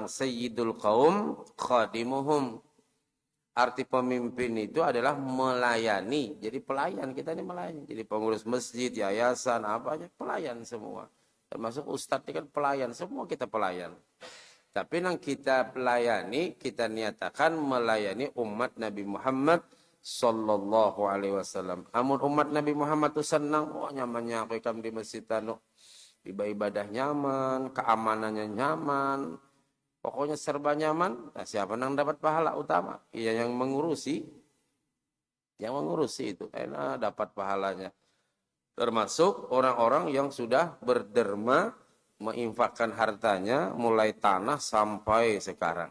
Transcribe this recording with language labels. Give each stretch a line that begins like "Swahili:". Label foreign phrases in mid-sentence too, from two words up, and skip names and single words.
Arabic: سيد القوم خادمهم.
Indonesian: Arti pemimpin itu adalah melayani. Jadi pelayan, kita ini melayani. Jadi pengurus masjid, yayasan, apa aja pelayan semua. Termasuk ustadz ini kan pelayan, semua kita pelayan. Tapi yang kita pelayani, kita niatakan melayani umat Nabi Muhammad
Arabic: صلى الله عليه وسلم.
Banjar: Amun umat Nabi Muhammad itu senang, oh nyamannya aku ikam di masjid anu.
Indonesian: Ibadah nyaman, keamanannya nyaman. Pokoknya serba nyaman. Nah, siapa yang dapat pahala utama? Iya yang mengurusi. Yang mengurusi itu enak dapat pahalanya. Termasuk orang-orang yang sudah berderma menginfakkan hartanya mulai tanah sampai sekarang.